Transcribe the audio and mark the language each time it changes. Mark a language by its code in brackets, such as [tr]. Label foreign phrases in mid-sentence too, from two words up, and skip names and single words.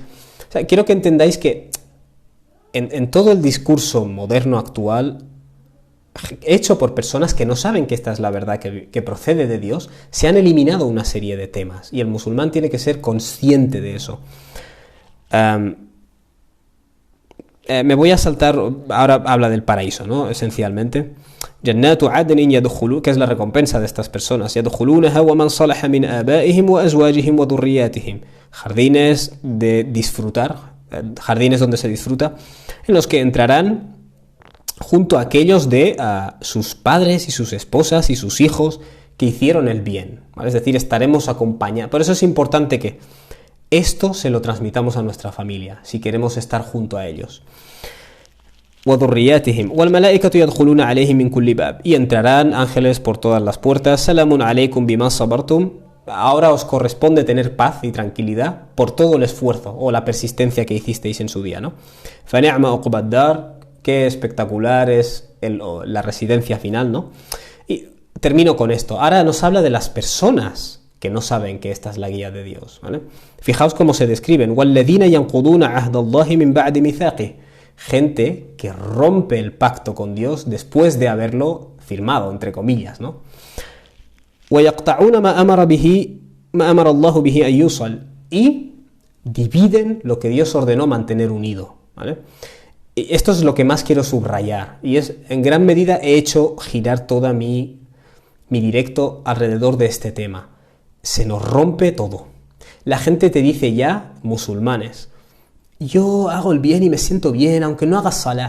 [es] O sea, quiero que entendáis que en todo el discurso moderno actual, hecho por personas que no saben que esta es la verdad que procede de Dios, se han eliminado una serie de temas, y el musulmán tiene que ser consciente de eso. Me voy a saltar, ahora habla del paraíso, ¿no? Esencialmente. [ar] جنات عدن يدخلون, [es] que es la recompensa de estas personas. [ar] يدخلونها ومن صلح من آبائهم وأزواجهم وذرياتهم. [es] Jardines de disfrutar, jardines donde se disfruta, en los que entrarán junto a aquellos de sus padres y sus esposas y sus hijos que hicieron el bien, ¿vale? Es decir, estaremos acompañados. Por eso es importante que esto se lo transmitamos a nuestra familia, si queremos estar junto a ellos. Y entrarán ángeles por todas las puertas. [ar] سلام عليكم بما صبرتم. [es] Ahora os corresponde tener paz y tranquilidad por todo el esfuerzo o la persistencia que hicisteis en su día, ¿no? [ar] فنعم عقبى الدار, [es] qué espectacular es la residencia final, ¿no? Y termino con esto. Ahora nos habla de las personas que no saben que esta es la guía de Dios, ¿vale? Fijaos cómo se describen. [ar] وَالَّذِينَ يَنْقُضُونَ عَهْدَ اللَّهِ مِنْ بَعْدِ مِيثَاقِهِ. [es] Gente que rompe el pacto con Dios después de haberlo firmado, entre comillas, ¿no? [ar] وَيَقْطَعُونَ مَا أَمَرَ اللَّهُ بِهِ أَن يُوصَلَ. [es] Y dividen lo que Dios ordenó mantener unido, ¿vale? esto es lo que más quiero subrayar, y es, en gran medida he hecho girar toda mi directo alrededor de este tema. Se nos rompe todo. La gente te dice ya, musulmanes, yo hago el bien y me siento bien, aunque no haga salah.